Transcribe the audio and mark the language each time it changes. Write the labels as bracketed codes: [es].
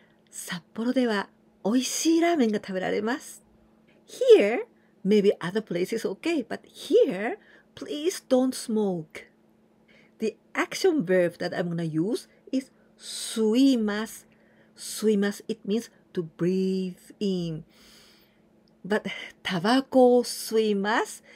[ja] 札幌ではおいしいラーメンが食べられます。 [en] Here, maybe other places okay, but here, please don't smoke. The action verb that I'm going to use is 吸います。吸います。It means to breathe in. [ja] But タバコを吸います。